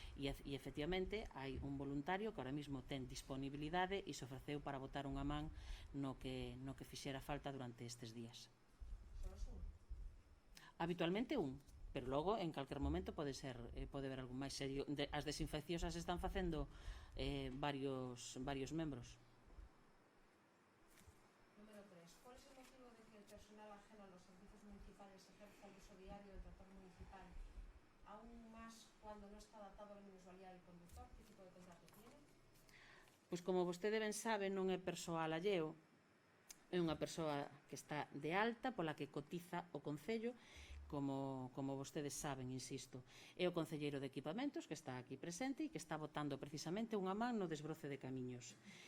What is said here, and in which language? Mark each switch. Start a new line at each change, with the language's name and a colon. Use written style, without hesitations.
Galician: E efectivamente hai un voluntario que ahora mesmo ten disponibilidade e se ofreceu para botar unha man no que fixera falta durante estes días. Habitualmente un, pero logo en calquer momento pode haber algún máis serio. As desinfeccións as están facendo varios membros. Número 3.
Spanish: ¿Cuál es el motivo de que el personal ajeno a los servicios municipales ejerza el uso diario del transporte municipal, aún más cuando no está adaptado a la minusvalía del conductor? ¿Qué tipo de contrato tiene?
Galician: Pois como vostede ben sabe, non é persoal alleo, é unha persoa que está de alta pola que cotiza o Concello, como vostedes saben, insisto. É o concelleiro de Equipamentos que está aquí presente e que está botando precisamente unha man no desbroce de camiños.